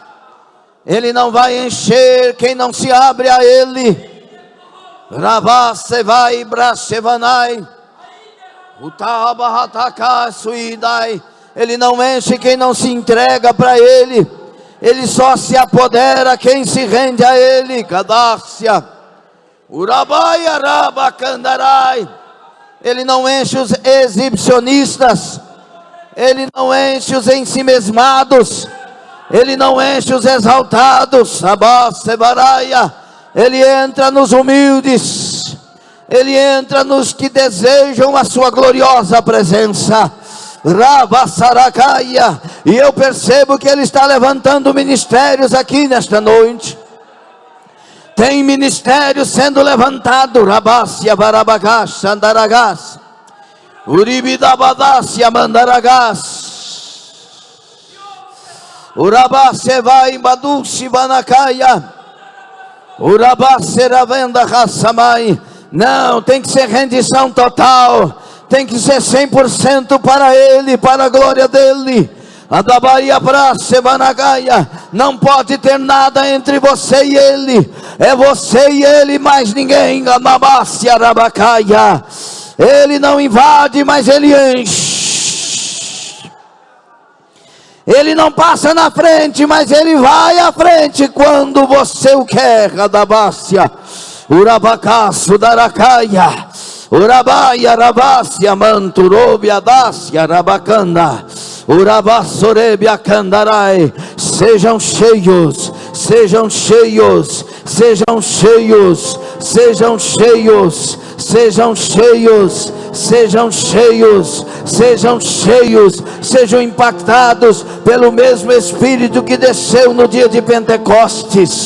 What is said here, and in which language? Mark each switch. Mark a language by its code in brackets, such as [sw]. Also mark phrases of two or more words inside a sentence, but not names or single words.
[pt] Ele não vai encher quem não se abre a Ele. Ravasevai Brasevanai. Utahabahatakai Suidai. Ele não enche quem não se entrega para Ele. Ele só se apodera quem se rende a Ele. Gadácia. Urabai Arabacandarai. Ele não enche os exibicionistas. Ele não enche os ensimesmados. Ele não enche os exaltados. Abasebaraia. Ele entra nos humildes. Ele entra nos que desejam a sua gloriosa presença. Ravasarakaia. E eu percebo que Ele está levantando ministérios aqui nesta noite. Tem ministérios sendo levantado. Rabácia Barabagás Andaragás. Uribidabadácia Mandaragás. Urabaceva Imbaduci Banakaia. Urabaceravenda Rassamai. Não, tem que ser rendição total. Tem que ser 100% para Ele, para a glória dEle. Adabaia Brasevanagaia. Não pode ter nada entre você e Ele. É você e Ele, mais ninguém. Anabacia Rabacaia. Ele não invade, mas Ele enche. Ele não passa na frente, mas Ele vai à frente quando você o quer. Adabácia, Urabacá, Sudaracaia. Urabaia rabácia manturobia dácia rabacanda. Urabassorebia candarai. Sejam cheios, sejam cheios, sejam cheios, sejam cheios, sejam cheios, sejam cheios, sejam cheios, sejam impactados pelo mesmo Espírito que desceu no dia de Pentecostes.